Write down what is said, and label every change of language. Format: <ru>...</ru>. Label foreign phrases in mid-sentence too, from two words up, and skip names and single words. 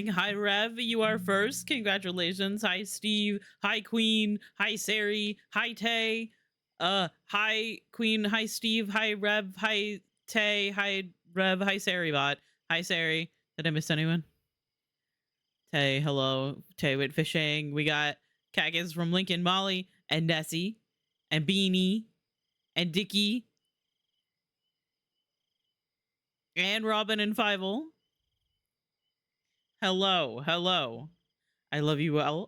<en>Hi, Rev, you are first. Congratulations. Hi, Steve. Hi, Queen. Hi, Sari. Hi, Tay. Hi Queen, hi Steve, hi Rev, hi Tay, hi Rev, hi Saribot, hi Sari. Did I miss anyone? Tay, hello. Tay went fishing. We got Kagas from Lincoln, Molly, and Nessie, and Beanie, and Dicky, and Robin and Fievel. Hello, hello. I love you all.</en>